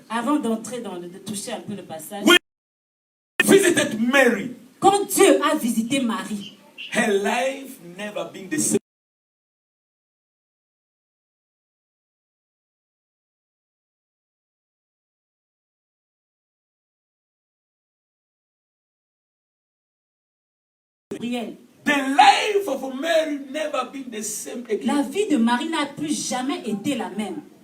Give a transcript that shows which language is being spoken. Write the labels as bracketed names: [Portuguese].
[French] Avant d'entrer de toucher un peu le passage, [English] when he visited Mary, [French] quand Dieu a visité Marie, [English] her life never been the same. Gabriel, The life of Mary never been the same again. [French] la vie de Marie n'a plus jamais été la même.